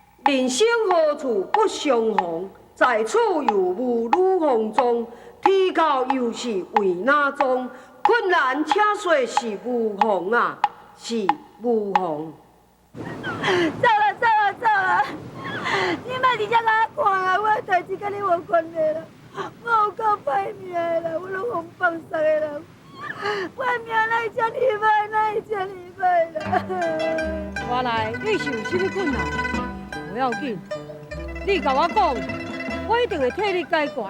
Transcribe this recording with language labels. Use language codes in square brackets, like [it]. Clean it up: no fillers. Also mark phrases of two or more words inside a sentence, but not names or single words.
[nan] 人生何处不相逢？在此又无女红妆。天高又是为哪桩？困难且说是无妨啊，是无妨。走了走了走了，你莫直接甲我看啊！我的代志甲你无关系啦，我有够歹命的啦，我拢风放杀的啦，我的命哪会遮尼歹，哪会遮尼歹啦？原来你是有啥物困难？不要紧，你甲我讲，我一定会替你解决。